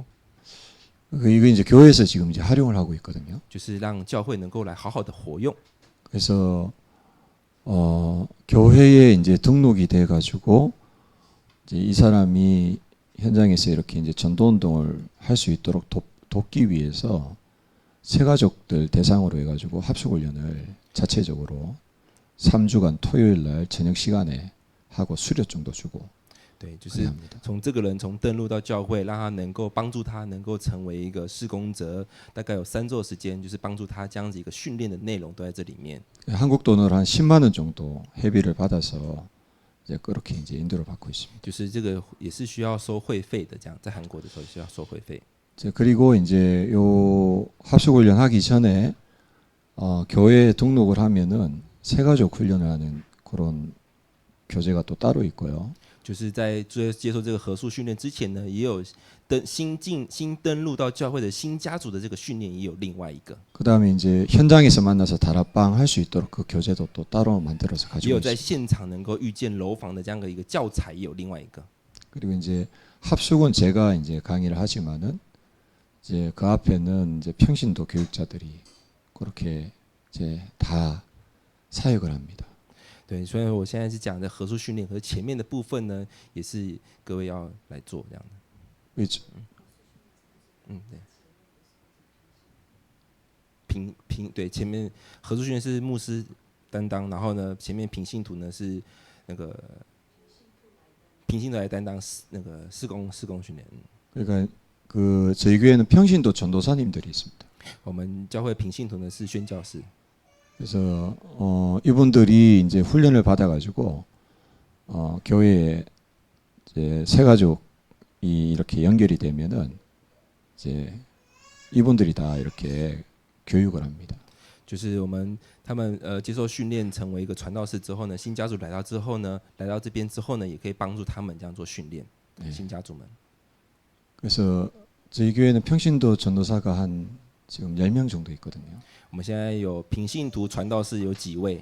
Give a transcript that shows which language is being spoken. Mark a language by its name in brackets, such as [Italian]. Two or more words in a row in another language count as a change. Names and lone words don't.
[Korean] 이거 이제 교회에서 지금 이제 활용을 하고 있거든요. [Chinese] 就是让教会能够来好好的活用。 [Korean] 그래서 교회에 이제 등록이 돼 가지고 이제 이 사람이 현장에서 이렇게 이제 전도 운동을 할 수 있도록 돕기 위해서 새가족들 대상으로 해 가지고 합숙 훈련을 자체적으로 3주간 토요일 날 저녁 시간에 하고 수료증도 주고 [Chinese] 对，就是从这个人从登录到教会，让他能够帮助他能够成为一个事工者，大概有3周的时间，就是帮助他这样子一个训练的内容都在这里面。 [Korean] 한국 돈으로 한 10만 원 정도 회비를 받아서 이제 그렇게 이제 인도를 받고 있습니다. [Chinese] 就是这个也是需要收会费的，这样在韩国的时候也需要收会费。 [Korean] 그리고 이제 요 합숙 훈련 하기 전에 교회에 등록을 하면은 새가족 훈련을 하는 그런 교재가 또 따로 있고요. [Chinese] 就是在接受这个合宿训练之前呢，也有新登录到教会的新家族的这个训练，也有另外一个。 [Korean] 그다음에 이제 현장에서 만나서 다락방 할 수 있도록 그 교재도 또 따로 만들어서 [Chinese] 也 [Korean] 가지고 [Chinese] 有在 [Korean] 있습니다. [Chinese] 现场能够遇见楼房的这样的一个教材，也有另外一个。 [Korean] 그리고 이제 합숙은 제가 이제 강의를 하지만은 이제 그 앞에는 이제 평신도 교육자들이 그렇게 이제 다 사역을 합니다. [Chinese] 对，所以我现在是讲的合宿训练，可是前面的部分呢，也是各位要来做这样的。 [Korean] 그렇죠. [Chinese] 对。对前面合宿训练是牧师担当，然后呢，前面平信徒呢是那个平信徒来担当那个施工训练。 [Korean] 그러니까 그 저희 교회는 평신도 전도사님들이 있습니다. [Chinese] 我们教会平信徒呢是宣教士， [Korean] 그래서 이분들이 이제 훈련을 받아가지고 교회에 이제 새 가족이 이렇게 연결이 되면은 이제 이분들이 다 이렇게 교육을 합니다. [Chinese] 就是他们接受训练成为一个传道士之后呢，新家族来到之后呢，来到这边之后呢，也可以帮助他们这样做训练。新家族们， [Korean] 그래서 저희 교회는 평신도 전도사가 한 지금 10명 정도 있거든요. [Chinese] 我们现在有平信徒传道士有几位？